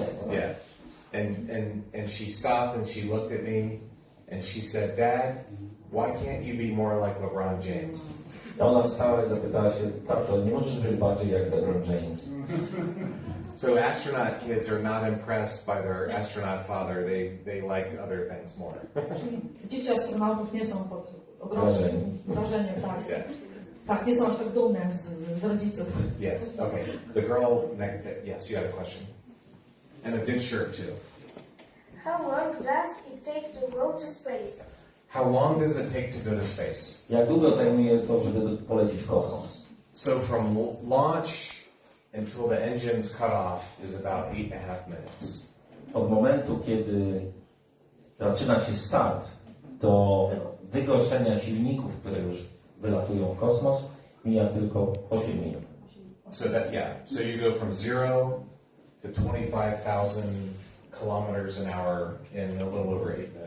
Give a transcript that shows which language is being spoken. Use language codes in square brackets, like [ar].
[en] Yeah. And she stopped and she looked at me and she said, "Dad, why can't you be more like LeBron James?" [pl] Ona wstała i zapytała się, tato, nie możesz być bardziej jak LeBron James. [en] So astronaut kids are not impressed by their astronaut father. They like other things more. [pl] Czyli dzieci astronautów nie są pod ogromnym wrażeniem, tak. [en] Yeah. [pl] Tak, nie są aż tak dumne z rodziców. [en] Yes. Okay. The girl next. Yes, you had a question. And a good shirt too. How long does it take to go to space? How long does it take to go to space? [pl] Jak długo zajmuje to, żeby polecieć w kosmos? [en] So from launch until the engines cut off is about 8.5 minutes. [pl] Od momentu, kiedy zaczyna się start, do wygaszenia silników, które już wylatują w kosmos, mija tylko 8 minut. [en] So you go from 0 to 25,000 kilometers an hour in a little over 8 minutes.